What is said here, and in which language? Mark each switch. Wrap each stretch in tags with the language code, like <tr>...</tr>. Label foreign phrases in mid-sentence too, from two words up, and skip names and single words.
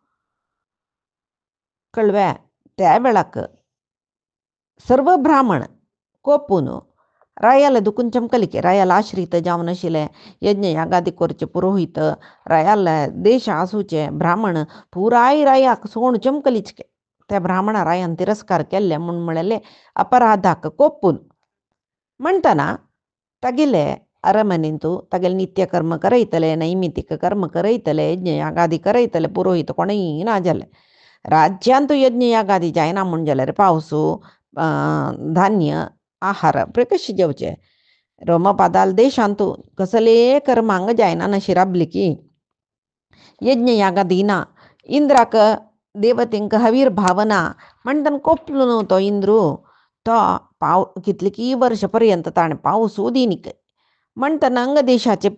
<kok>कळ्ळें त्या वेळाक सर्व ब्राह्मण कोपून रायाल दुखून चमकले रायाल आश्रित जावन आशिल्ले यज्ञ यागादी करचे पुरोहीत रायाल देश आसूचे ब्राह्मण पुराय रायाक सोण चमकलीच त्या ब्राह्मणा रायान तिरस्कार केल्ले म्हूण म्हळेले अपराधाक कोपून म्हणटना तागेले अरमनेंत तागेले नित्य कर्म करयतले नैमितीक कर्म करयतले यज्ञ यागादी करयतले पुरोहीत कोणूय ना जाले राज्यांत यज्ञ यागादी जायना म्हूण जाल्यार पावस धान्य आहार कशें जेवचे रोमपादाल देशांत कसले कर्मांग जायना नशी राबली की यज्ञ यागादी ना इंद्राक देवतेंक हवीर भावना म्हणटना कोपलो न्हू तो इंद्रू तो कितले की वर्ष पर्यंत ताणें पावस दिनीक म्हणटना अंग देशाचे</kok>